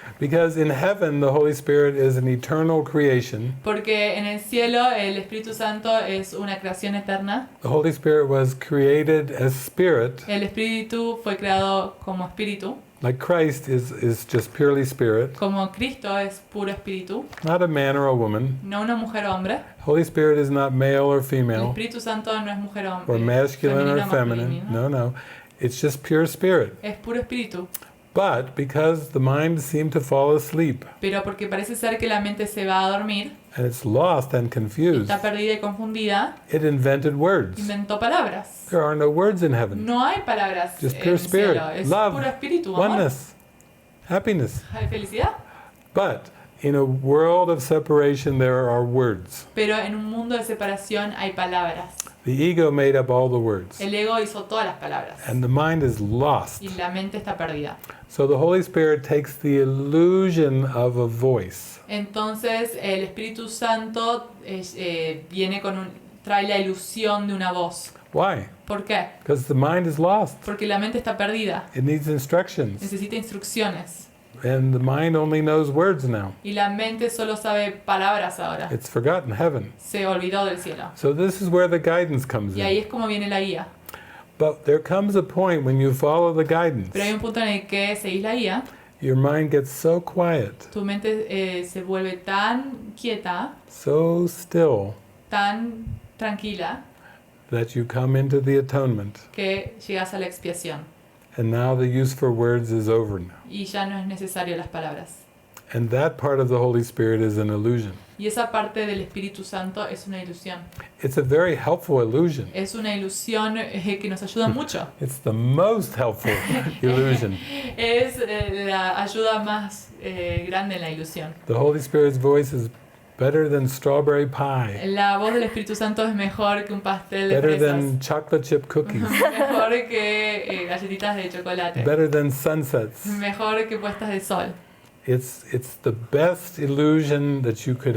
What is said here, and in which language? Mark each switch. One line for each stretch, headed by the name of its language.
English: Because in heaven, the Holy Spirit is an eternal creation.
Spanish: Porque en el cielo el Espíritu Santo es una creación eterna.
English: The Holy Spirit was created as spirit,
Spanish: El Espíritu fue creado como espíritu.
English: like Christ is just purely spirit,
Spanish: Como Cristo es puro espíritu.
English: not a man or a woman.
Spanish: No una mujer o hombre.
English: Holy Spirit is not male or
Spanish: El
English: female,
Spanish: Espíritu Santo no es mujer o hombre.
English: or masculine or
Spanish: femenino,
English: feminine.
Spanish: masculino.
English: No. It's just pure spirit.
Spanish: Es puro espíritu.
English: But because the mind seemed to fall asleep,
Spanish: Pero porque parece ser que la mente se va a dormir,
English: and it's lost and confused,
Spanish: está perdida y confundida,
English: it invented words.
Spanish: inventó palabras.
English: There are no words in heaven.
Spanish: No hay palabras
English: Just
Spanish: en
English: pure
Spanish: el
English: spirit,
Spanish: cielo. Es
English: love,
Spanish: puro espíritu, amor,
English: oneness, happiness.
Spanish: felicidad.
English: But in a world of separation, there are words.
Spanish: Pero en un mundo de separación hay palabras.
English: The ego made up all the words,
Spanish: El ego hizo todas las palabras.
English: and the mind is lost.
Spanish: Y la mente está perdida.
English: So the Holy Spirit takes the illusion of a voice,
Spanish: Entonces el Espíritu Santo viene trae la ilusión de una voz.
English: Why?
Spanish: ¿Por qué?
English: Because the mind is lost.
Spanish: Porque la mente está perdida.
English: It needs instructions,
Spanish: Necesita instrucciones.
English: and the mind only knows words now.
Spanish: Y la mente solo sabe palabras ahora.
English: It's forgotten heaven.
Spanish: Se olvidó del cielo.
English: So this is where the guidance comes
Spanish: Y ahí
English: in.
Spanish: es como viene la guía.
English: But there comes a point when you follow the guidance,
Spanish: Pero hay un punto en el que seguís la guía,
English: your mind gets so quiet,
Spanish: tu mente se vuelve tan quieta,
English: so still,
Spanish: tan tranquila,
English: that you come into the atonement.
Spanish: que llegas a la expiación.
English: And now the use for words is over now.
Spanish: Y ya no es necesario las palabras.
English: And that part of the Holy Spirit is an illusion.
Spanish: Y esa parte del Espíritu Santo es una ilusión.
English: It's a very helpful illusion.
Spanish: Es una ilusión que nos ayuda mucho.
English: It's the most helpful illusion.
Spanish: Es la ayuda más grande en la ilusión.
English: The Holy Spirit's voice is better than strawberry pie,
Spanish: La voz del Espíritu Santo es mejor que un pastel de
English: better
Spanish: fresas.
English: than chocolate chip cookies,
Spanish: Mejor que galletitas de chocolate.
English: better than sunsets.
Spanish: Mejor que puestas de sol.
English: It's the best illusion that you could